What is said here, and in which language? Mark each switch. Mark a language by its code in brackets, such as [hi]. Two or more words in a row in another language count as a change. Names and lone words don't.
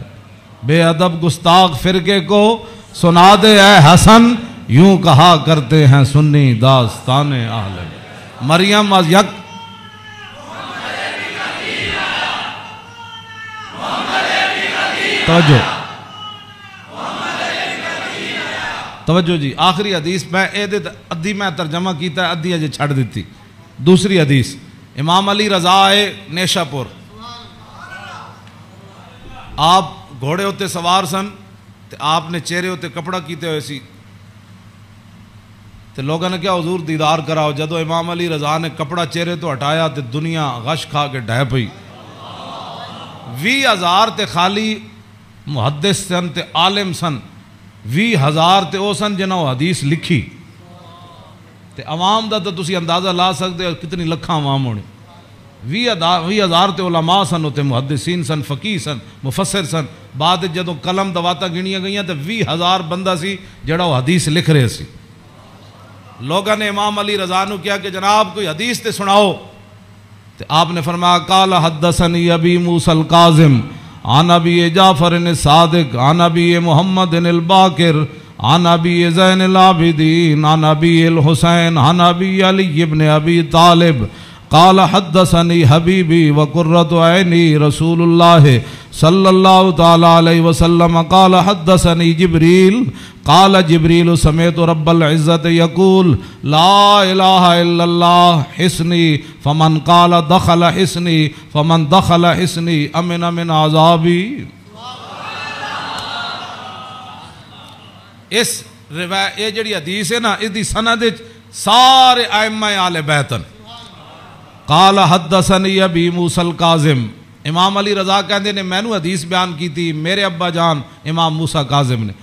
[ur] بے ادب گستاخ فرقے کو سنا دے اے حسن, یوں کہا کرتے ہیں سنی داستان اہل بیت. مریم از یک توجہ جی. [pa] آخری حدیث میں ادھی میں ترجمہ کیتا ہے, ادھی اجے چھڑ دیتی. دوسری حدیث امام علی رضا آئے نیشا پور, آپ گھوڑے ہوتے سوار سن, آپ نے چہرے ہوتے کپڑا کیتے ہوئے سی, تو لوگوں نے کیا حضور دیدار کراؤ. جدو امام علی رضا نے کپڑا چہرے تو ہٹایا تو دنیا غش کھا کے ڈھہ پئی. 20,000 تے خالی محدث سن تے عالم سن, 20,000 تے او سن جنہوں حدیث لکھی. تے عوام دا تو تسی اندازہ لا سکتے ہو کتنی لکھاں عوام ہونے. 20,000 تے علماء سن, ہوتے محدثین سن, فقیہ سن, مفسر سن. بعد جدوں قلم دواتا گنیاں گئیاں تے 20,000 بندہ سی جڑا وہ حدیث لکھ رہے سی. لوگوں نے امام علی رضا نو کیا کہ جناب کوئی حدیث تے سناؤ. تے آپ نے فرمایا [ar] قال حدثنی ابی موسیٰ القاظم عن ابی جعفر الصادق عن ابی محمد الباقر عن ابی زین العابدین عن ابی الحسین عن ابی علی ابن ابی طالب قال حدثنی حبیبی وقرۃ عینی رسول اللہ صلی اللہ تعالی علیہ وسلم قال حدثنی جبریل قال جبریل سمعت رب العزت یقول لا الہ الا اللہ حسنی فمن قال دخل حسنی فمن دخل حسنی امن من عذابی. [pa] اس روایت یہ جڑی حدیث ہے نا, اس دی سند سارے ائمہ آل بیتن. [ar] قال حدثنی ابی موسیٰ القاظم, [pa] امام علی رضا کہندے نے میں نو حدیث بیان کی تھی میرے ابا جان امام موسیٰ کاظم نے.